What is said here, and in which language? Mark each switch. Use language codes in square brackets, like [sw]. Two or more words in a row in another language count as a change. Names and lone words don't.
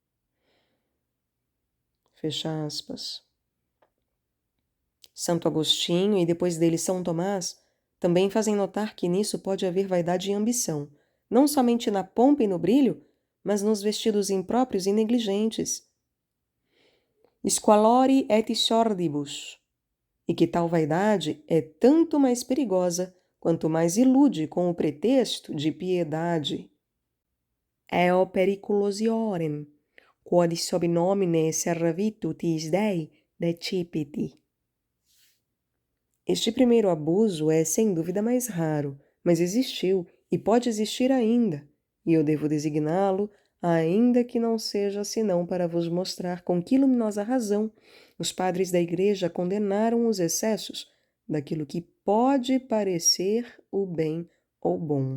[pt] Fecha aspas. Santo Agostinho e depois dele São Tomás também fazem notar que nisso pode haver vaidade e ambição, não somente na pompa e no brilho, mas nos vestidos impróprios e negligentes. [la] Squalori et sordibus, [pt] e que tal vaidade é tanto mais perigosa quanto mais ilude com o pretexto de piedade. [la] Eo periculosiorem, quod sob nomine servitutis Dei decipiti. [pt] Este primeiro abuso é, sem dúvida, mais raro, mas existiu e pode existir ainda, e eu devo designá-lo, ainda que não seja senão para vos mostrar com que luminosa razão os padres da Igreja condenaram os excessos daquilo que pode parecer o bem ou bom.